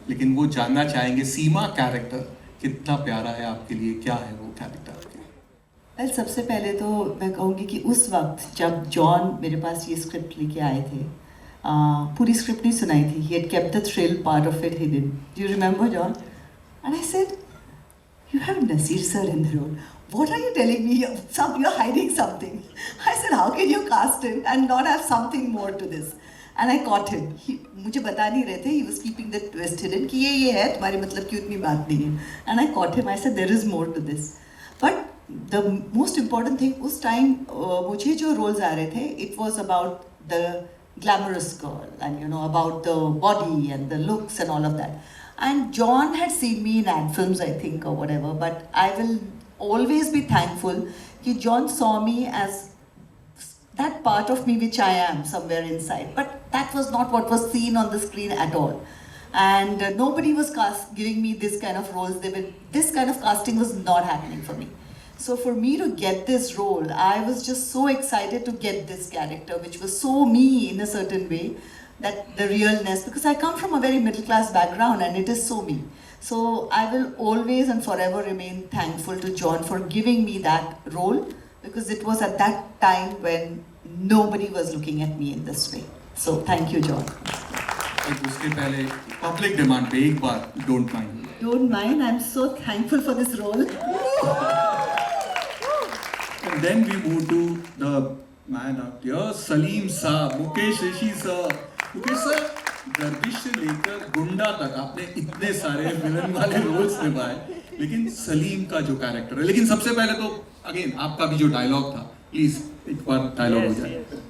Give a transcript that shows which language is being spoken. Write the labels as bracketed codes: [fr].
[hi] लेकिन वो जानना चाहेंगे सीमा कैरेक्टर कितना प्यारा है आपके लिए, क्या है वो कैरेक्टर आपके लिए? वेल, सबसे पहले तो मैं कहूँगी कि उस वक्त जब जॉन मेरे पास ये स्क्रिप्ट लेके आए थे, पूरी स्क्रिप्ट नहीं सुनाई थी. [en] He had kept the thrill part of it hidden. Do you remember John? And I said, you have Nasir sir in the role. What are you telling me? You're hiding something. I said, how can you cast him and not have something more to this? And I caught him. [hi] मुझे बता नहीं रहे थे. [en] He was keeping the twist hidden [hi] कि ये है, तुम्हारे मतलब की उतनी बात नहीं है. [en] And I caught him. I said, there is more to this. But the most important thing, [hi] उस time मुझे जो roles आ रहे थे, [en] it was about the glamorous girl and, you know, about the body and the looks and all of that. And John had seen me in ad films, I think, or whatever, but I will always be thankful that John saw me as that part of me which I am somewhere inside. But that was not what was seen on the screen at all. And nobody was giving me this kind of roles. This kind of casting was not happening for me. So for me to get this role, I was just so excited to get this character, which was so me in a certain way. That the realness, because I come from a very middle class background and it is so me. So I will always and forever remain thankful to John for giving me that role, because it was at that time when nobody was looking at me in this way. So thank you, John. [hi] उसके पहले public demand पे एक बार [en] Don't mind. Don't mind, I'm so thankful for this role. And then we move to the man up here, Salim साहब, Mukesh Rishi sir. [hi] Mukesh sir, गर्दिश से लेकर गुंडा तक आपने इतने सारे विलन वाले रोल्स निभाए, लेकिन सलीम का जो कैरेक्टर है, लेकिन सबसे पहले तो अगेन आपका भी जो डायलॉग था, प्लीज एक बार डायलॉग हो जाए.